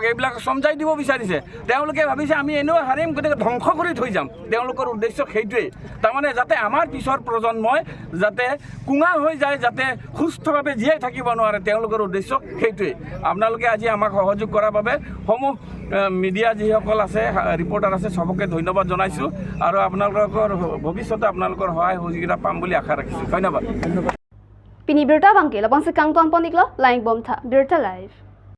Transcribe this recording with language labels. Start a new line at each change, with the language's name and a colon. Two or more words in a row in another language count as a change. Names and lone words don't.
Assamese: এইবিলাক সমজাই দিব বিচাৰিছে তেওঁলোকে ভাবিছে আমি এনেও হাৰিম গতিকে ধ্বংস কৰি থৈ যাম তেওঁলোকৰ উদ্দেশ্য সেইটোৱেই তাৰমানে যাতে আমাৰ পিছৰ প্ৰজন্মই যাতে কুঙা হৈ যায় যাতে সুস্থভাৱে জীয়াই থাকিব নোৱাৰে তেওঁলোকৰ উদ্দেশ্য সেইটোৱেই আপোনালোকে আজি আমাক সহযোগ কৰাৰ বাবে সমূহ মিডিয়া যিসকল আছে ৰিপৰ্টাৰ আছে সবকে ধন্যবাদ জনাইছোঁ আৰু আপোনালোকৰ ভৱিষ্যতে আপোনালোকৰ সহায় সহযোগিতা পাম বুলি আশা ৰাখিছোঁ ধন্যবাদ
Karbi: Pini Birta Bangke, Labang Sekang Tuan Poniklo, Laing Bomta, Birta Live.